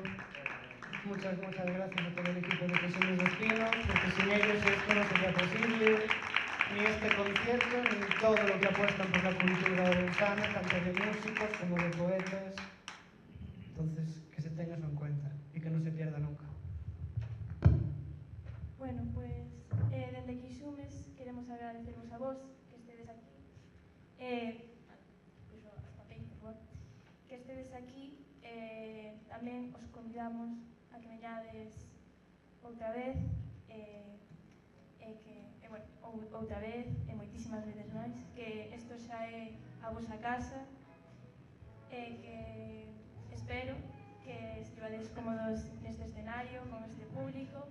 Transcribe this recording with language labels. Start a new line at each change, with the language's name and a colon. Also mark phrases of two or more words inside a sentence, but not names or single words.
Spanish: Muchas gracias a todo el equipo de Jesús Espino, porque sin ellos esto no sería posible, ni este concierto, ni todo lo que apuestan por la cultura ourensana, tanto de músicos como de poetas. Entonces, que se tenga eso en cuenta y que no se pierda nunca.
Galician: Bueno, pues dende Quixumes queremos agradeceros a vos que estedes aquí. Pois os papéis, por favor. Que estedes aquí. Tamén os convidamos a que veñades outra vez. Outra vez, e moitísimas veces máis, que isto xa é a vosa casa, e que espero que estivades cómodos neste escenario, con este público.